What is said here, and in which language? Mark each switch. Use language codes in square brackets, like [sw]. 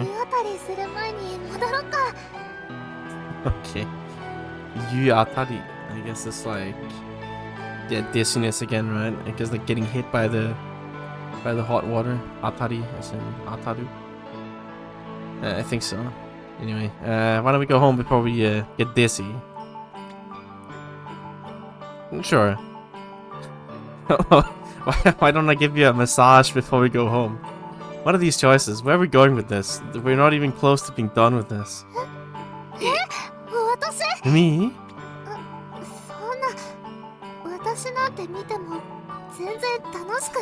[ja] 湯あたりする前に戻ろうか。 [en] Okay. Yuatari. I guess it's like dizziness again, right? I guess like getting hit by the hot water. Atari, as in Ataru. I think so. Anyway, why don't we go home before we get dizzy? Sure. why don't I give you a massage before we go home? What are these choices? Where are we going with this? We're not even close to being done with this. [ja] 私 [en] Me? [ja] そんな私なんて見ても全然楽しく